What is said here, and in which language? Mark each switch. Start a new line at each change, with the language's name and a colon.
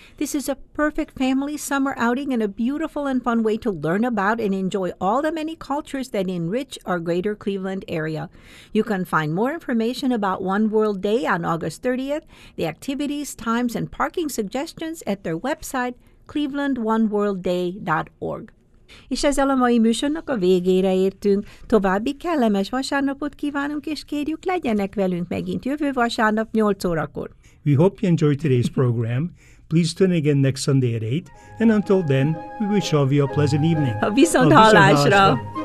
English: This is a perfect family summer outing and a beautiful and fun way to learn about and enjoy all the many cultures that enrich our greater Cleveland area. You can find more information about One World Day on August 30th, the activities, times, and parking suggestions at their website, clevelandoneworldday.org.
Hungarian: És ezzel a mai műsornak a végére értünk. További kellemes vasárnapot kívánunk, és kérjük, legyenek velünk megint jövő vasárnap 8 órakor.
English: We hope you enjoyed today's program. Please tune again next Sunday at 8, and until then, we wish all of you a pleasant evening.
Hungarian: A viszont hallásra!